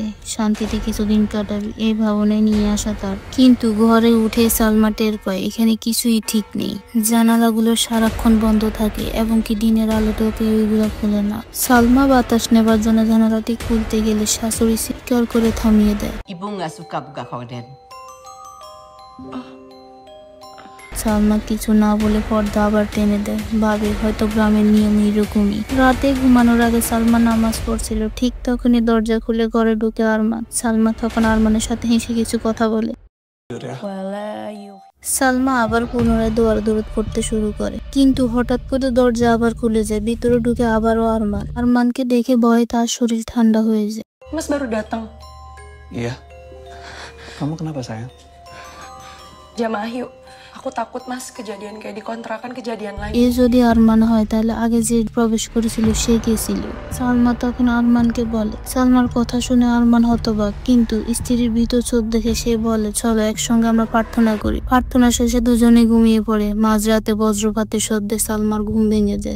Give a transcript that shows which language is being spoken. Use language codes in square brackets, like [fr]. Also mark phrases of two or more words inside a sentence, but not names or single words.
[bn] শান্তিতে কিছুদিন কাটাবে এই ভাবনায় নিয়ে আসা তার, কিন্তু ঘরে উঠে সালমা টের পায় এখানে কিছুই ঠিক নেই। জানালাগুলো সারাক্ষণ বন্ধ থাকে এবং কি দিনের আলোতেও কেউ এগুলো খোলে না। সালমা বাতাস নেবার জন্য জানালাটি খুলতে গেলে শাশুড়ি চিৎকার করে থামিয়ে দেয়। [id] Ibu nggak suka buka korden. [bn] সালমা কিছু না বলে পর্দা আবার টেনে দেয়, ভাবে হয়তো গ্রামের নিয়ম এরকমই। রাতে ঘুমানোর আগে সালমা নামাজ পড়ছিল, ঠিক তখনই দরজা খুলে ঘরে ঢুকে আরমান। সালমা তখন আরমানের সাথে হেসে কিছু কথা বলে। সালমা আবার পুনরায় দৌড় করতে শুরু করে, কিন্তু হঠাৎ করে দরজা আবার খুলে যায়। ভিতরে ঢুকে আবারও আরমান। আরমানকে দেখে ভয়ে তার শরীর ঠান্ডা হয়ে যায়। [id] Mas baru datang. Iya. Kamu kenapa sayang? Jamaah yuk. Aku takut mas kejadian kayak di kontrakan kejadian lagi. [bn] এ যদি আরমান হয় তাহলে আগে যে প্রবেশ করেছিল সে কে ছিল? সালমা তখন আরমানকে বলে। সালমার কথা শুনে আরমান হতবাক, কিন্তু স্ত্রীর ভীত চোখ দেখে সে বলে, চলো একসঙ্গে আমরা প্রার্থনা করি। প্রার্থনা শেষে দুজনে ঘুমিয়ে পড়ে। মাঝরাতে বজ্রপাতের শব্দে সালমার ঘুম ভেঙে যায়।